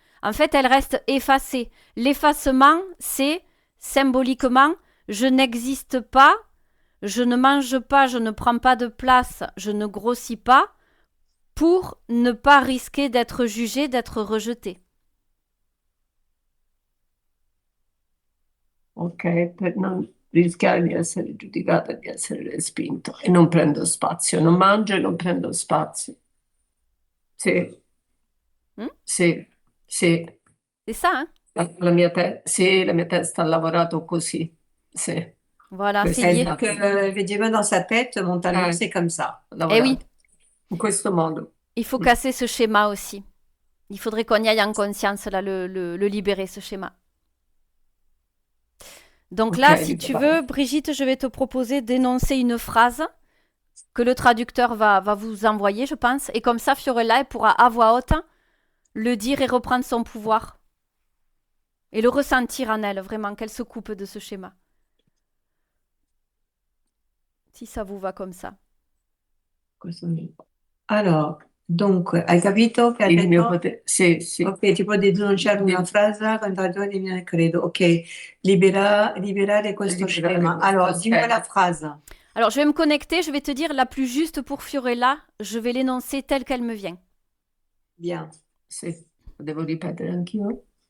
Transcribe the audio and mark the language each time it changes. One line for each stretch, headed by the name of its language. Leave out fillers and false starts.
French: En fait, elle reste effacée. L'effacement, c'est symboliquement je n'existe pas, je ne mange pas, je ne prends pas de place, je ne grossis pas pour ne pas risquer d'être jugée, d'être rejetée.
Italian: Ok, per non rischiare di essere giudicata e di essere respinto. E non prendo spazio, non mangio e non prendo spazio. Sì, Mm? sì, sì.
French: C'est ça, hein?
Italian: Sì, la mia testa ha lavorato così. Sì,
French: Voilà,
Italian: questo
French: c'est lié. Elle dit que, effectivement, dans sa tête, mentalement, c'est comme ça.
Italian: ha
French: Eh oui,
Italian: lavorato in questo modo.
French: il faut casser ce schéma aussi. Il faudrait qu'on y aille en conscience, là, le libérer, ce schéma. Donc là, si tu veux, Brigitte, je vais te proposer d'énoncer une phrase que le traducteur va vous envoyer, je pense. Et comme ça, Fiorella, elle pourra à voix haute le dire et reprendre son pouvoir. Et le ressentir en elle, vraiment, qu'elle se coupe de ce schéma. Si ça vous va comme ça. Alors, donc,
Italian: hai capito che ha Il mio detto? potere. Sì, sì. Ok, ti può denunciare una frase quando viene, credo. Ok, liberare questo schema. questo
French: Allora, dis-moi
Italian: schema.
French: la phrase. Alors, je vais me connecter, je vais te dire la plus juste pour Fiorella. Je vais l'énoncer telle qu'elle me vient. Bien.
Italian: Sì, lo devo ripetere anch'io.